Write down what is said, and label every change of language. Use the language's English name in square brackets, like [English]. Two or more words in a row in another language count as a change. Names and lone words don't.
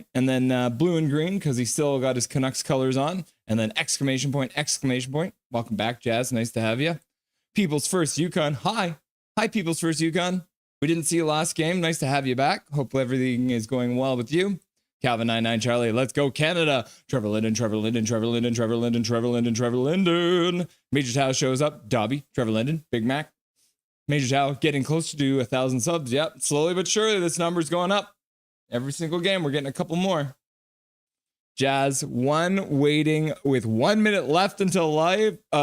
[English] And then blue and green, because he still got his Canucks colors on. And then exclamation point, exclamation point. Welcome back, Jazz. Nice to have you. People's First Yukon. Hi. Hi, People's First Yukon. We didn't see you last game. Nice to have you back. Hope everything is going well with you. Calvin99 Charlie. Let's go Canada. Trevor Linden, Trevor Linden, Trevor Linden, Trevor Linden, Trevor Linden, Trevor Linden. Major Tao shows up. Dobby, Trevor Linden, Big Mac. Major Tao getting closer to 1,000 subs. Yep, slowly but surely this number's going up. Every single game we're getting a couple more. Jazz one waiting with 1 minute left until live.